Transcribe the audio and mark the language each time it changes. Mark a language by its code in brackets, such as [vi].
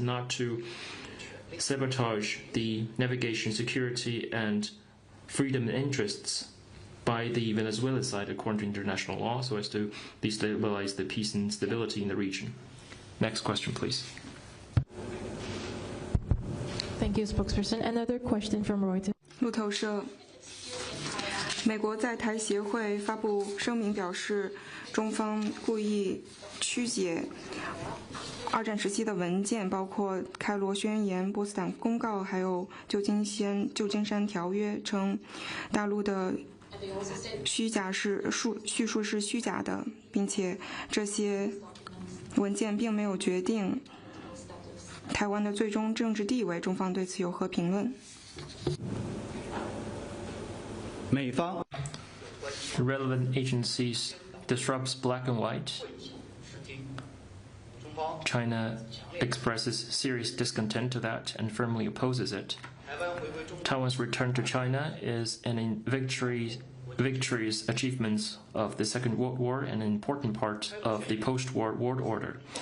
[en] not to sabotage the navigation, security, and freedom interests by the Venezuelan side according to international law so as to destabilize the peace and stability in the region. Next question, please. Thank you, spokesperson. Another question from Reuters. [zh] 路透社，美国在台协会发布声明表示，中方故意曲解二战时期的文件，包括开罗宣言、波茨坦公告，还有旧金山条约，称大陆的叙述是虚假的，并且这些文件并没有决定台湾的最终政治地位。中方对此有何评论？美方 [en] relevant agencies disrupts black and white. China expresses serious discontent to that and firmly opposes it. Taiwan's return to China is an victorious achievements of the Second World War and an important part of the post-war world order.